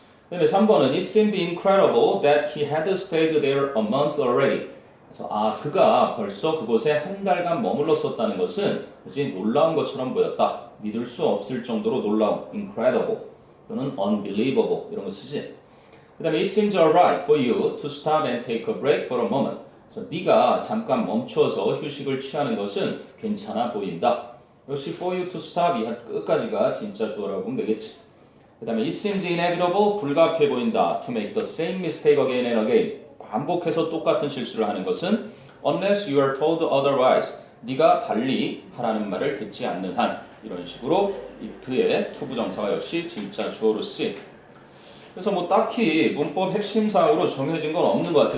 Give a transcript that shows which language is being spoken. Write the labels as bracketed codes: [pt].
[ko] 그다음에 3번은 [en] It seemed incredible that he had stayed there a month already. [ko] 그래서 그가 벌써 그곳에 한 달간 머물렀었다는 것은 그지 놀라운 것처럼 보였다. 믿을 수 없을 정도로 놀라운 incredible 또는 unbelievable 이런 거 쓰지. 그다음에 [en] It seems alright for you to stop and take a break for a moment. [ko] 그래서 네가 잠깐 멈춰서 휴식을 취하는 것은 괜찮아 보인다. 역시 [en] for you to stop [ko] 이 끝까지가 진짜 주어라고 보면 되겠지. 그 다음에 [en] it seems inevitable [ko] 불가피해 보인다. [en] to make the same mistake again and again. [ko] 반복해서 똑같은 실수를 하는 것은 [en] unless you are told otherwise. [ko] 네가 달리 하라는 말을 듣지 않는 한. 이런 식으로 it의 투부정사가 역시 진짜 주어로 쓰임. 그래서 뭐 딱히 문법 핵심상으로 정해진 건 없는 것 같아.